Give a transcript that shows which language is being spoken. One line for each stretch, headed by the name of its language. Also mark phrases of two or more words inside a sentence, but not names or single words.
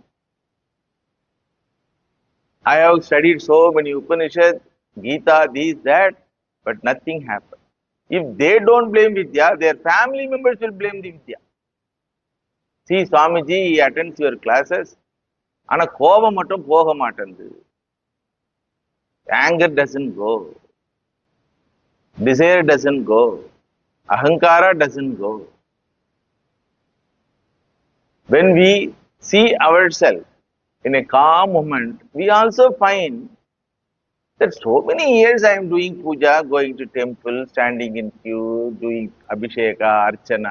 English: I have studied so many Upanishads, Gita, this, that, but nothing happened. If they don't blame Vidya, their family members will blame the Vidya. See, Swamiji, he attends your classes, and a
Tamil: கோவ மட்டும் போக மாட்டேன்டு.
English: Anger doesn't go. Desire doesn't go. Ahankara doesn't go. When we see ourselves in a calm moment, we also find that so many years I am doing puja, going to temple, standing in queue, doing abhisheka, archana.